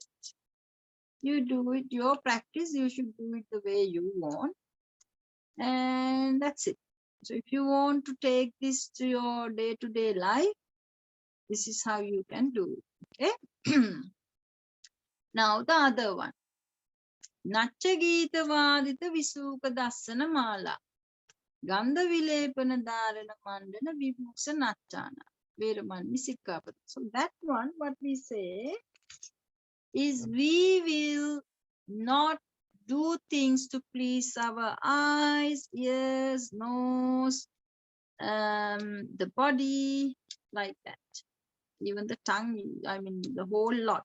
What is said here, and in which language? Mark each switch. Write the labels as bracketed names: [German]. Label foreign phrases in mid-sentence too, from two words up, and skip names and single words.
[English] You do it, your practice, you should do it the way you want. And that's it. So if you want to take this to your day-to-day life, this is how you can do it. Okay. Now the other one. [Pali] Nacha Gita Vadita Visuka Dasana Mala. Gandha Vilepana Dharana Mandana Vibhuksa Nachana. Veramani Sikkhapada. [English] So that one, what we say is we will not do things to please our eyes, ears, nose, the body, like that. Even the tongue, I mean the whole lot.